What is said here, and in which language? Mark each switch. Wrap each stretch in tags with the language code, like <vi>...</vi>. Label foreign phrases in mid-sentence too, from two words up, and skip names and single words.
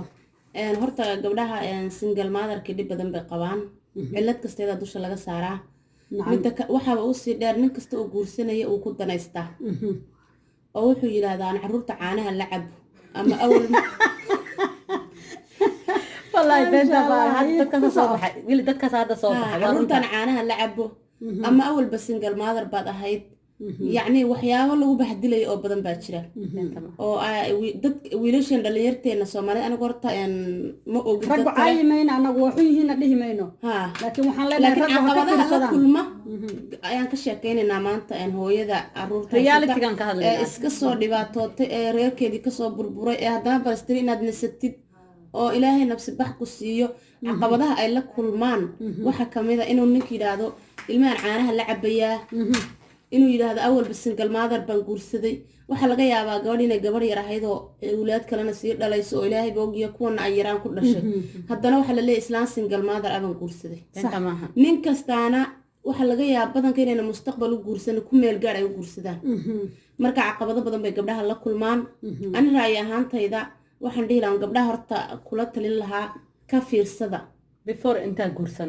<so>horta gabdhaha</so> <en>single motherka</en> <so>dhib badan bay qabaan cilad kasteeda dusha laga saaraa waxa uu sii dheer nin kasta oo guursanaya uu ku danaystaa oo wuxuu yiraahdaa caruurta caanaha la cab ama awal wallahi beenta dadka hadda soo baxay caruurtan caanaha la cabo ama awalba</so> <en>single mother</en> <so>baad ahayd yacni waxyaabo lagu bahdilayo oo badan baa jira oo dad wiilashan dhalinyarteena soomaalida anigu horta ma ogi raggu caayimayna anagu waxu yihiin dhihi mayno laakiin waxaan leenahay laakiin caqabadaha la kulma ayaan ka sheekaynaynaa maanta hooyada caruurta reality-gan ka hadlaynaa iska soo dhibaatootay ee reerkeedii kasoo burburay ee haddana balastiri inaad nasatid oo ilaahay nafsi bax ku siiyo caqabadaha ay la kulmaan waxa kamid ah inuu ninka yidhaahdo ilmahan caanaha la cabayaa inuu yidhaahdo awalba</so> <en>single mother</en> <so>baan guursaday waxaa laga yaabaa gabadh inay gabadh yar ahayd oo awlaad kalena sii dhalayso oo ilaahay boogiya kuwana ay yaraan ku dhashay haddana waxaa la leeyahay islaan</so> <en>single mother</en> <so>abaan guursaday nin kastaana waxaa laga yaaba badanka inayna mustaqbal u guursan ku meel gaar ay u guursadaan marka caqabado badan bay gabdhaha la kulmaan ani ra'yi ahaantayda waxaan dhihi lahaa gabdhaha horta kula talin lahaa ka fiirsada before intaa guursan</so>